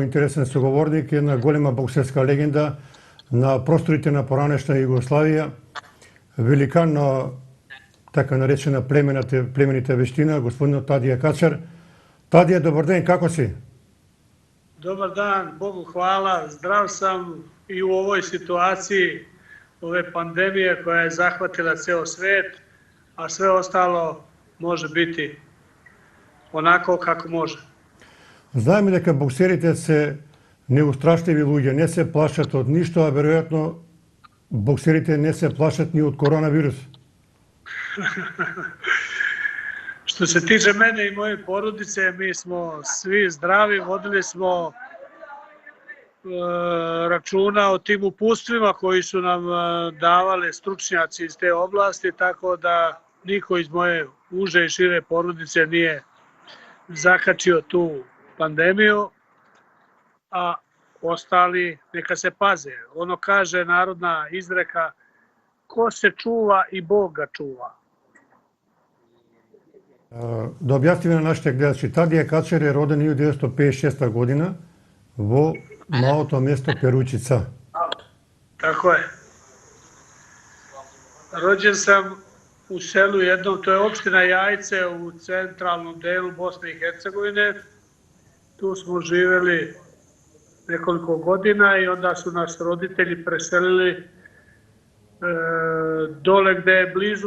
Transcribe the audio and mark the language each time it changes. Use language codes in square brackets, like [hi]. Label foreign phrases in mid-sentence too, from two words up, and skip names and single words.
[mk] интересен соговорник, една голема боксерска легенда на просторите на поранешна Југославија, великан на така наречена племените вештина, господин Тадија Качар. Тадија, добар ден, како си? [sr] Dobar dan, Bogu hvala, zdrav sam i u ovoj situaciji ove pandemije koja je zahvatila ceo svet, a sve ostalo može biti onako kako može. [mk] Знаеме дека боксерите се неустрашливи луѓе, не се плашат од ништо, а веројатно боксерите не се плашат ни од коронавирус. [sr] Što se tiče mene i moje porodice, mi smo svi zdravi, vodili smo računa o tim upustvima koji su nam davali stručnjaci iz te oblasti, tako da niko iz moje uže i šire porodice nije zakačio tu pandemiju, a ostali neka se paze. Ono kaže narodna izreka, ko se čuva i Bog ga čuva. [mk] Да објасниме на нашите гледачи, Тадија Качар е роден 1956 година во малото место Перучица. [sr] Tako je. Rođen sam u selu jednom, to je opština Jajce u centralnom delu Bosne i Hercegovine. Tu smo živeli nekoliko godina i onda su nas roditelji preselili dole gde je blizu